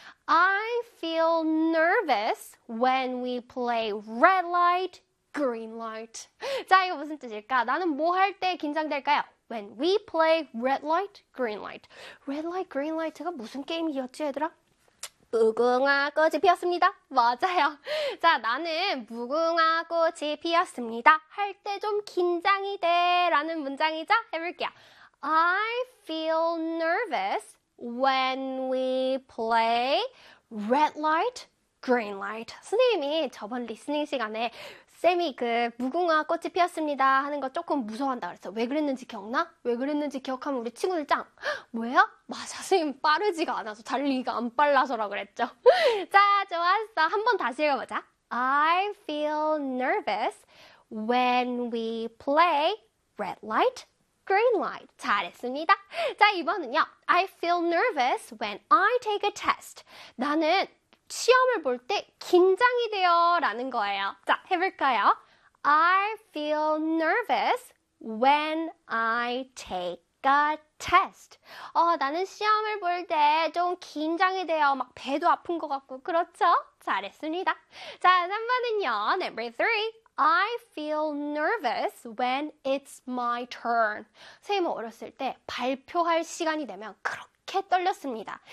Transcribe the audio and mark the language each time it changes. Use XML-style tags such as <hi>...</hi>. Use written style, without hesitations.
<en>I feel nervous when we play red light, green light.</en> <ko>자, 이거 무슨 뜻일까? 나는 뭐할때 긴장될까요?</ko> <en>When we play red light, green light. Red light, green light가</en> <ko>무슨 게임이었지, 얘들아? 무궁화 꽃이 피었습니다. 맞아요. 자, 나는 무궁화 꽃이 피었습니다. 할때좀 긴장이 돼. 라는 문장이죠? 해볼게요.</ko> <en>I feel nervous when we play red light, green light.</en> <ko>선생님이 저번 리스닝 시간에 쌤이 그 무궁화 꽃이 피었습니다 하는 거 조금 무서워한다 그랬어. 왜 그랬는지 기억나? 왜 그랬는지 기억하면 우리 친구들 짱. 뭐야? 맞아, 선생님 빠르지가 않아서 달리기가 안 빨라서라 그랬죠. 자, 좋았어. 한번 다시 읽어보자.</ko> <en>I feel nervous when we play red light, green light.</en> <ko>잘했습니다. 자, 이번은요.</ko> <en>I feel nervous when I take a test.</en> <ko>나는 시험을 볼때 긴장이 돼요 라는 거예요. 자, 해볼까요?</ko> <en>I feel nervous when I take a test.</en> <ko>나는 시험을 볼때좀 긴장이 돼요. 막 배도 아픈 것 같고. 그렇죠? 잘했습니다. 자, 3번은요.</ko> <en>Number 3. I feel nervous when it's my turn.</en> <ko>선생님은 어렸을 때 발표할 시간이 되면 그렇게 떨렸습니다.</ko>